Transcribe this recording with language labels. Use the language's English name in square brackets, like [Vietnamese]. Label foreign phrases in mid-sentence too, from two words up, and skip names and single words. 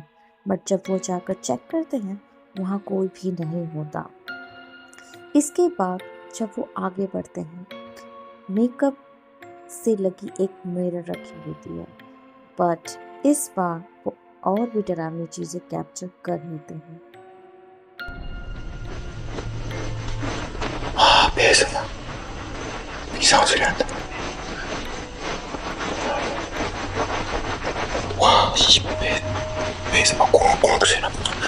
[Hindi] बट जब वो जाकर चेक करते हैं वहाँ कोई भी नहीं होता। इसके बाद जब वो आगे बढ़ते हैं, मेकअप से लगी एक मिरर रखी होती है, बट इस बार वो और भी डरावनी चीज़ें कैप्चर कर लेते हैं। [Korean] 배에서 이상한 소리 난다. 와, 씨, 배에서 막 꽁꽁 소리 나.